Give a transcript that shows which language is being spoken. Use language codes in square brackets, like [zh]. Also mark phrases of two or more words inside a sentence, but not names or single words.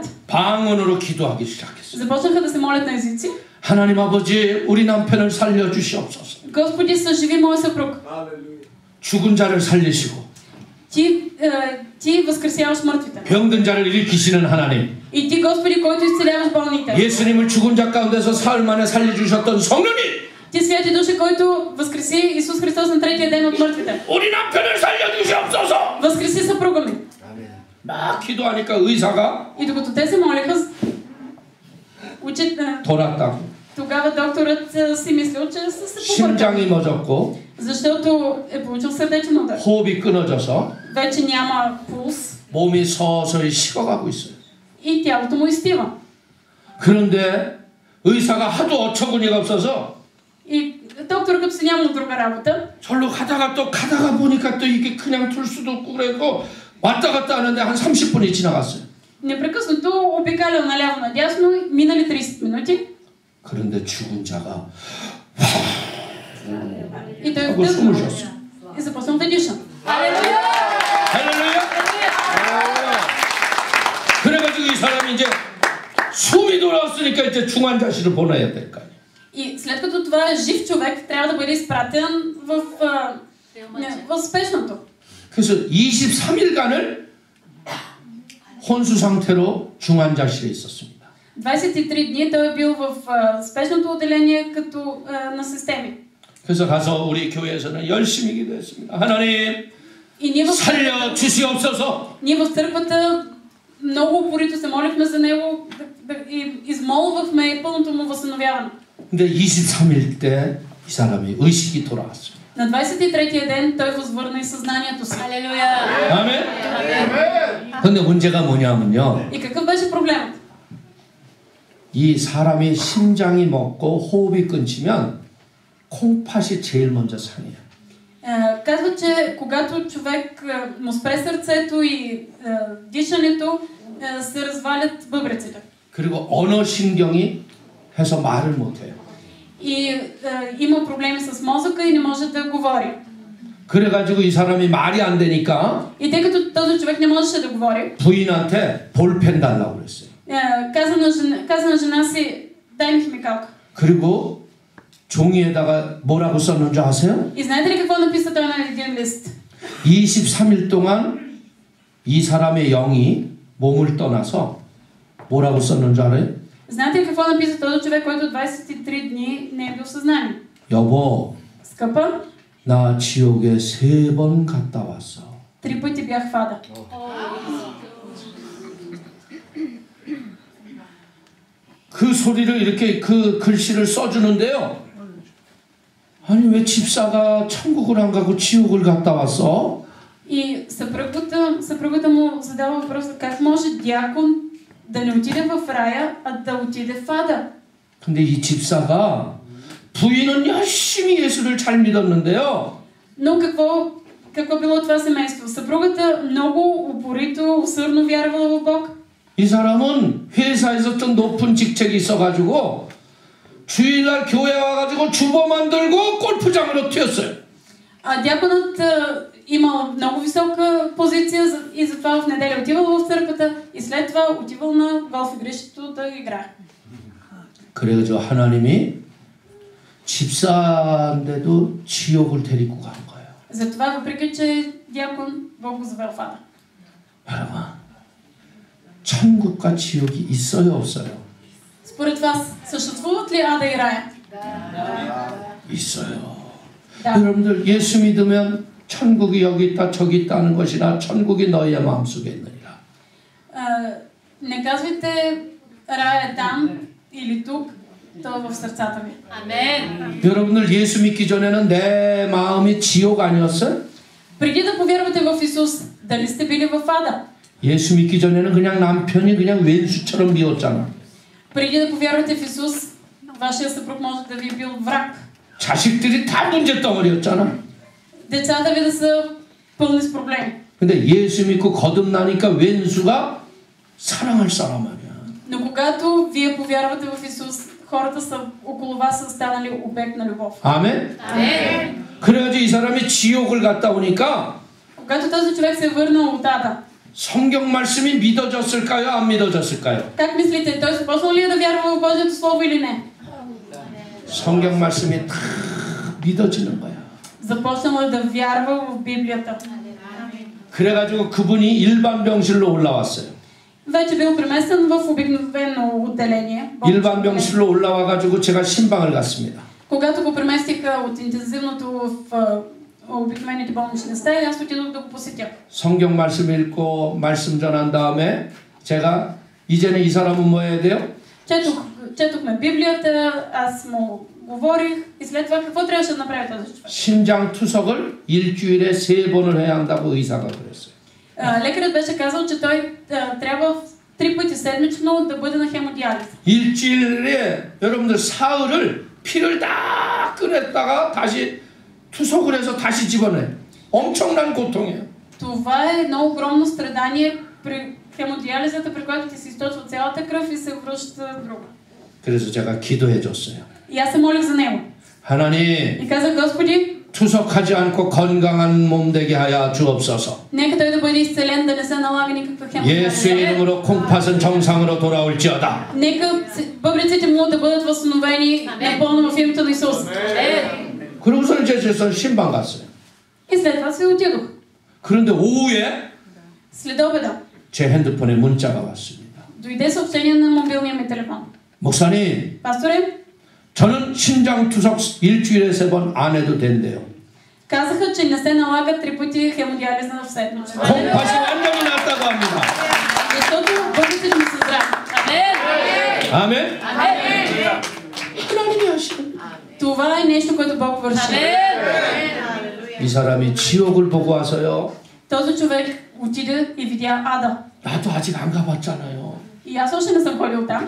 [ko] 방언으로 기도하기 시작했어요. [bg] Започнаха да се молят на езици. [ko] 하나님 아버지 우리 남편을 살려주시옵소서. [bg] Господи, съживи моя съпруг. [ko] 죽은 자를 살리시고 [bg] ти възкресяваш мъртвите. [ko] 병든 자를 일으키시는 하나님. [bg] И ти, Господи, който изцеляваш болните. [ko] 예수님을 죽은 자 가운데서 사흘 만에 살려주셨던 성령님. [bg] Ти, Святи Душе, който възкреси Исус Христос на третия ден от мъртвите. [ko] 우리 남편을 살려주시옵소서. [bg] Възкреси съпруга ми. [ko] 막 기도하니까 의사가 [bg] И докато те се молиха, [ko] 돌았다고. [bg] тогава докторът си мислил, че са се побъркали. [ko] 심장이 멎었고 [bg] Защото е получил сърдечен удар. [ko] 호흡이 끊어져서 [bg] вече няма пулс. [ko] 몸이 서서히 식어가고 있어요. [bg] И тялото му изстива. [ko] 그런데 의사가 하도 어처구니가 없어서 [bg] И доктор като си нямал друга работа. [ko] 절로 가다가 보니까 또 이게 그냥 둘 수도 없고 그래서 왔다 갔다 하는데 한 30분이 지나갔어요. [bg] Непрекъснато обикалял наляво надясно, минали 30 минути. [ko] 그런데 죽은 자가 [bg] И той [ko] 하고 숨을 쉬었어. [bg] и започнал да диша. [ko] 할렐루야! 그래가지고 이 사람이 이제 숨이 돌아왔으니까 이제 중환자실을 보내야 될 거 아니에요. [bg] И след като това е жив човек, трябва да бъде изпратен в спешното. [ko] 그래서 23일간을 혼수 상태로 중환자실에 있었습니다. [bg] 23 дни той е бил в спешното отделение като на системи. [ko] 그래서 가서 우리 교회에서는 열심히 기도했습니다. 하나님 살려 주시옵소서. [bg] Ние в църквата много упорито се молихме за него и измолвахме пълното му възстановяване. [ko] 근데 23일 때 이 사람이 의식이 돌아왔어요. [bg] На 23-я ден той възвърна и съзнанието си. Алелуя! [ko] 아멘. 근데 문제가 뭐냐면요. [bg] И какъв беше проблемът? [ko] 이 사람이 심장이 멎고 호흡이 끊기면 콩팥이 제일 먼저 상해요. [bg] Казва, че когато човек му спре сърцето и дишането, се развалят бъбреците. [ko] 그리고 언어신경이 해서 말을 못해요. [bg] И има проблеми с мозъка и не може да говори. [ko] 그래가지고 이 사람이 말이 안 되니까 [bg] И тъй като този човек не можеше да говори, [ko] 부인한테 볼펜 달라고 그랬어요. [bg] каза на жена си, дай ми химикалка. [ko] 그리고 종이에다가 뭐라고 썼는지 아세요? [bg] И знаете ли какво написа той на един лист? [ko] 23일 동안 이 사람의 영이 몸을 떠나서 뭐라고 썼는지 알아요? [bg] Знаете ли какво написа този човек, който 23 дни не е бил в съзнание? [ko] 여보, [bg] Скъпа, [ko] 나 지옥에 3번 갔다 왔어. [bg] 3 пъти бях в ада. [ko] 그 소리를 이렇게 그 글씨를 써주는데요. 아니 왜 집사가 천국을 안 가고 지옥을 갔다 왔어? [bg] И съпругата му задава въпроса, как може дякон да не отиде в рая, а да отиде в ада? [ko] 근데 이 집사가 부인은 열심히 예수를 잘 믿었는데요. [bg] Но какво било това семейство? Съпругата много упорито, усърдно вярвала в Бог. [ko] 이 사람은 회사에서 좀 높은 직책이 있어가지고 주일날 교회 와가지고 주보 만들고 골프장으로 튀었어요. [bg] А дяконът имал много висока позиция и затова в неделя отивал в църквата и след това отивал на голф игрището да играе. [ko] 그래가지고 하나님이 집사인데도 지옥을 데리고 간 거예요. [bg] затова въпреки че дякон, Бог го завел в ада. [ko] 여러분, 천국과 지옥이 있어요, 없어요? [bg] Според вас, съществуват ли ада и рая? [ko] 있어요. [bg] Да. [ko] 여러분들 예수 믿으면 천국이 여기 있다 저기 있다는 것이나 천국이 너희의 마음속에 있느니라. [bg] Не казвайте рая е там или тук, то е в сърцата ви. Амен. [ko] 여러분들 예수 믿기 전에는 내 마음이 지옥 아니었어요? [bg] Преди да повярвате в Исус, дали сте били в ада? [ko] 예수 믿기 전에는 그냥 남편이 그냥 왼수처럼 미웠잖아. [bg] Преди да повярвате в Исус, вашия съпруг може да ви е бил враг. [ko] 자식들이 다 문제덩어리였잖아. [bg] Децата ви да са пълни с проблеми. [ko] 근데 예수 믿고 거듭나니까 왼수가 사랑할 사람 아니야. [bg] Но когато вие повярвате в Исус, хората са около вас са станали обект на любов. [ko] 아멘? 아멘. 그래가지고 이 사람이 지옥을 갔다 오니까 [bg] Когато този човек се е върнал от ада, [ko] 성경 말씀이 믿어졌을까요? 안 믿어졌을까요? [bg] как мислите, той започнал ли е да вярва в Божието Слово или не? [ko] 성경 말씀이 다 믿어지는 거야. [bg] Започнал е да вярва в Библията. [ko] 그래가지고 그분이 일반 병실로 올라왔어요. [bg] Вече бил преместен в обикновено отделение. [ko] 일반 병실로 올라와가지고 제가 신방을 갔습니다. [bg] Когато го преместиха от интензивното в обикновените болнични стаи, аз отидох да го посетя. [ko] 성경 말씀 읽고 말씀 전한 다음에 제가 이제는 이 사람은 뭐 해야 돼요? [bg] Четохме Библията, аз му говорих и след това какво трябваше да направи този човек? [ko] 신장 투석을 일주일에 3번을 해야 한다고 의사가 그랬어요. [bg] Лекарът беше казал, че той трябва 3 пъти седмично да бъде на хемодиализа. [ko] 일주일에 여러분들 사흘을 피를 다 꺼냈다가 다시 투석을 해서 다시 집어내. 엄청난 고통이에요. [bg] Това е едно огромно страдание при хемодиализата, при която ти се източва цялата кръв и се връща друга. [ko] 그래서 제가 기도해 줬어요. [bg] И аз се молих за него. [ko] 하나님, [bg] И казах, Господи, [ko] 투석하지 않고 건강한 몸 되게 하여 주옵소서. [bg] нека той да бъде изцелен, да не се налага никаква хемодиализа. [ko] 예수의 이름으로 콩팥은 정상으로 돌아올지어다. [bg] Нека бъбреците му да бъдат възстановени напълно в името на Исус. [ko] 그러고서 이제 신방 갔어요. [bg] И след това си отидох. [ko] 그런데 오후에 [bg] След обеда [ko] 제 핸드폰에 문자가 왔습니다. [bg] дойде съобщение на мобилния ми телефон. [ko] 목사님, [bg] Пасторе, [ko] 저는 신장 투석 일주일에 3번 안 해도 된대요. [bg] казаха, че не се налага 3 пъти хемодиализа в седмица. [ko] 콩팥이 완전히 낫다고 합니다. [bg] Защото бъдете ми са здрави. [ko] 아멘? 아멘. 하나님이 하시는. [bg] Това е нещо, което Бог върши. [ko] 이 사람이 지옥을 보고 와서요. [bg] Този човек отиде и видя ада. [ko] 나도 아직 안 가봤잖아요. [bg] И аз още не съм ходил там.